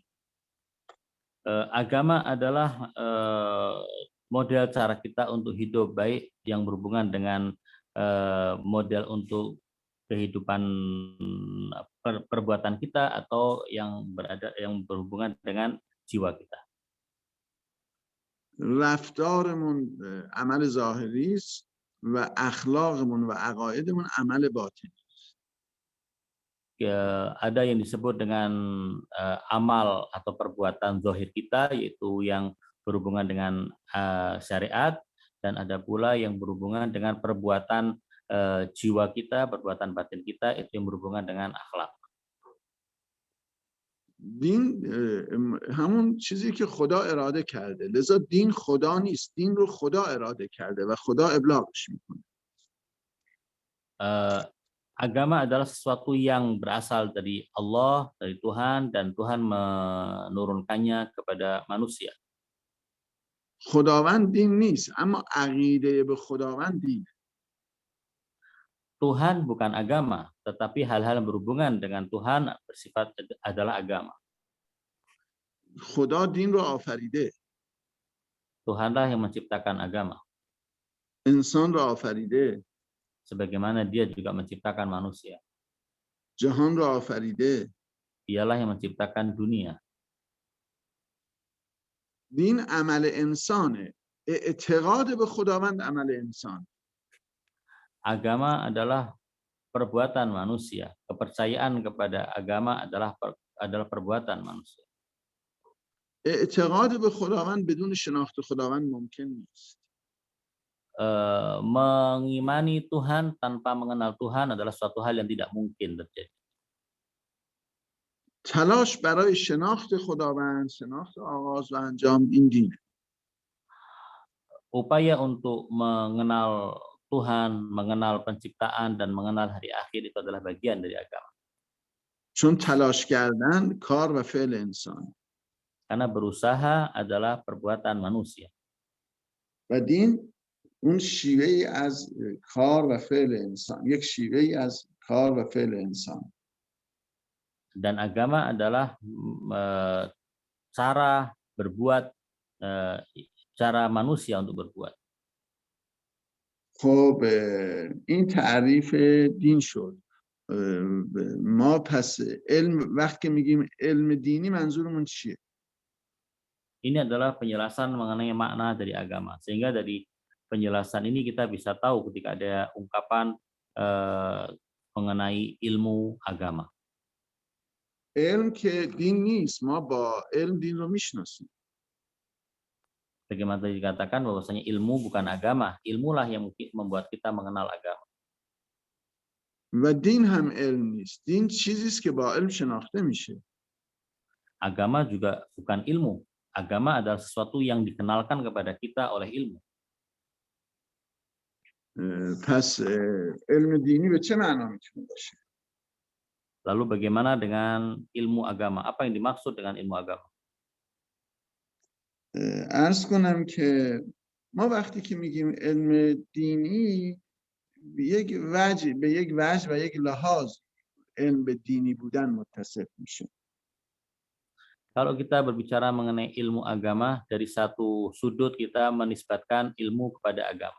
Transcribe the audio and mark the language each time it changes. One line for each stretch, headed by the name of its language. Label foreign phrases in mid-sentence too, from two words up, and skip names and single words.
Indonesian: Agama adalah model cara kita untuk hidup, baik yang berhubungan dengan model untuk kehidupan perbuatan kita atau yang berhubungan dengan jiwa kita.
Persian: رفتارمون عمل ظاهری است و اخلاقمون و عقایدمون عمل باطنی.
Indonesian: Ada yang disebut dengan amal atau perbuatan zahir kita, yaitu yang berhubungan dengan syariat, dan ada pula yang berhubungan dengan perbuatan jiwa kita, perbuatan batin kita, itu yang berhubungan dengan akhlak.
Persian: دین همون چیزی که خدا اراده کرده، لذا دین خدا نیست، دین رو خدا اراده کرده و خدا ابلاغش میکنه.
Indonesian: Agama adalah sesuatu yang berasal dari Allah, dari Tuhan, dan Tuhan menurunkannya kepada manusia.
Persian: خداوند دین نیست، اما عقیده به خداوند دین.
Indonesian: Tuhan bukan agama, tetapi hal-hal yang berhubungan dengan Tuhan bersifat adalah agama.
Persian: خدا دین رو آفریده.
Indonesian: Tuhanlah yang menciptakan agama.
Persian: انسان رو آفریده.
Indonesian: Sebagaimana dia juga menciptakan manusia.
Persian: جهان رو آفریده.
Indonesian: Dialah yang menciptakan dunia.
Persian: دین عمل انسانه. اعتقاد به خداوند عمل انسان.
Indonesian: Agama adalah perbuatan manusia. Kepercayaan kepada agama adalah perbuatan manusia.
Persian: اعتقاد به خداوند بدون شناخت خداوند ممکن نیست.
Indonesian: Mengimani Tuhan tanpa mengenal Tuhan adalah suatu hal yang tidak mungkin terjadi.
Persian: تلاش برای شناخت خداوند، شناخت آغاز و انجام این دینه.
Indonesian: Upaya untuk mengenal Tuhan, mengenal penciptaan, dan mengenal hari akhir itu adalah bagian dari agama.
Persian: چون تلاش کردن کار و فعل انسان.
Indonesian: Karena berusaha adalah perbuatan manusia.
Persian: و دین اون شیوهی از کار و فعل انسان، یک شیوهی از کار و فعل انسان.
Indonesian: Dan agama adalah cara berbuat, cara manusia untuk berbuat.
Persian: خب این تعریف دین شد. ما پس علم، وقتی میگیم علم دینی منظورمون چیه؟
Indonesian: Ini adalah penjelasan mengenai makna dari agama. Sehingga dari penjelasan ini kita bisa tahu ketika ada ungkapan mengenai ilmu agama.
Persian: علم که دین نیست، ما با علم دین رو میشناسیم.
Indonesian: Bagaimana tadi dikatakan bahwasanya ilmu bukan agama, ilmulah yang membuat kita mengenal agama.
Persian: و دین هم علم نیست. دین چیزی است که با علم شناخته میشه.
Indonesian: Agama juga bukan ilmu. Agama adalah sesuatu yang dikenalkan kepada kita oleh ilmu.
Persian: پس علم دینی به چه معنا میتونه باشه؟
Indonesian: Lalu bagaimana dengan ilmu agama? Apa yang dimaksud dengan ilmu agama?
Persian: عرض کنم که ما وقتی که میگیم علم دینی به یک وجه و یک لحاظ علم به دینی بودن متصف میشه.
Indonesian: Kalau kita berbicara mengenai ilmu agama, dari satu sudut kita menisbatkan ilmu kepada agama.